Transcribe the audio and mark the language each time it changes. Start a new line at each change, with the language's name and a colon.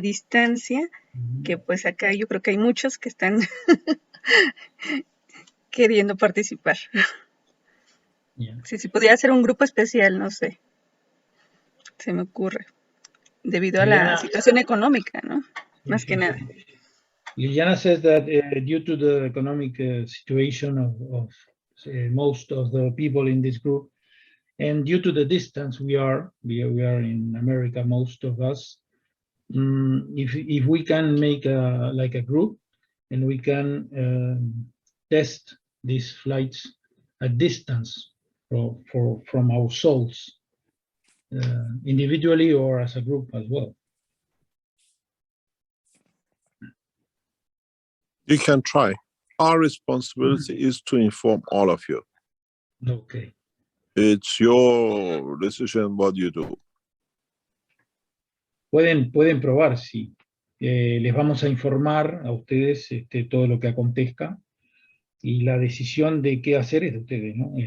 Spanish: distancia, que pues acá yo creo que hay muchos que están queriendo participar. Si pudiera hacer un grupo especial, no sé, se me ocurre, debido a la situación económica, ¿no? Más que nada.
English: Liliana says that due to the economic situation of most of the people in this group, And due to the distance we are in America, most of us, if we can make like a group and we can test these flights at distance from our souls, individually or as a group as well. You can try. Our responsibility is to inform all of you. Okay. It's your decision what you do.
Spanish: Pueden probar, sí. Les vamos a informar a ustedes todo lo que acontezca y la decisión de qué hacer es de ustedes, ¿no?